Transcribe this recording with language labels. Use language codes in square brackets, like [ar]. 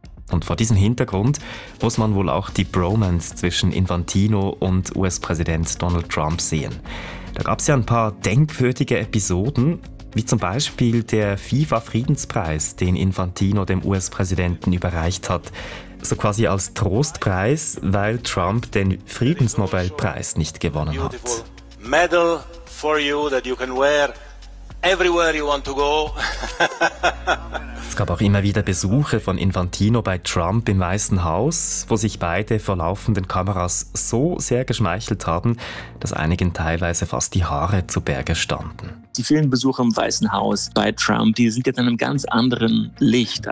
[de] Und vor diesem Hintergrund muss man wohl auch die Bromance zwischen Infantino und US-Präsident Donald Trump sehen. Da gab es ja ein paar denkwürdige Episoden. wie zum Beispiel der FIFA-Friedenspreis, den Infantino dem US-Präsidenten überreicht hat. So quasi als Trostpreis, weil Trump den Friedensnobelpreis nicht gewonnen hat. [en] Medal for you that you can wear everywhere you want to go. [de] Es gab auch immer wieder Besuche von Infantino bei Trump im Weißen Haus, wo sich beide vor laufenden Kameras so sehr geschmeichelt haben, dass einigen teilweise fast die Haare zu Berge standen. Die vielen Besuche im Weißen Haus bei Trump, die sind jetzt in einem ganz anderen Licht.